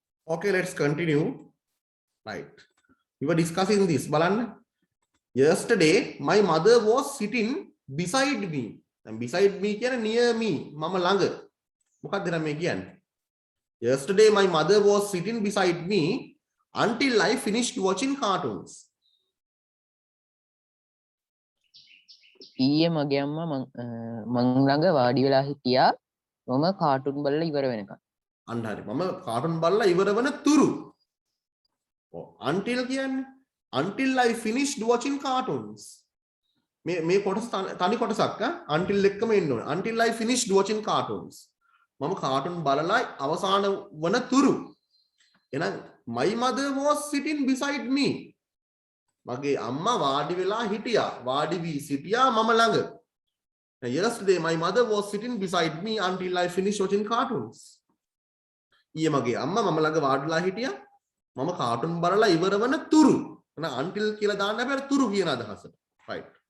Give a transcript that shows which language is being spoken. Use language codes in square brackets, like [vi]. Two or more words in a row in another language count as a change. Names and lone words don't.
[en] Okay, let's continue. Right. We were discussing this. Balan. Yesterday, my mother was sitting beside me. And beside me කියන near me. [si] මම ළඟ. මොකක්ද නම් මේ කියන්නේ? [en] Yesterday, my mother was sitting beside me until I finished watching cartoons. [si] ඊයේ මගේ අම්මා මං ළඟ වාඩි වෙලා හිටියා මම කාටුන් බලලා ඉවර වෙනකන්. අන්න හරි. මම කාටුන් බලලා ඉවර වෙන තුරු. ඔව්. [en] until කියන්නේ until I finished watching cartoons. [si] මේ කොටස තනි කොටසක් until එක්කම එන්න ඕනේ. [en] until I finished watching cartoons. [si] මම කාටුන් බලලා අවසාන වන තුරු. [en] එහෙනම් my mother was sitting beside me. [si] මගේ අම්මා වාඩි වෙලා හිටියා. වාඩි වී සිටියා මම ළඟ. [en] Yesterday my mother was sitting beside me until I finished watching cartoons. [si] ඊයේ මගේ අම්මා මම ළඟ වාඩිලා හිටියා. මම කාටුන් බලලා ඉවර වන තුරු. එහෙනම් until කියලා දාන්න බෑ තුරු කියන අදහස. right.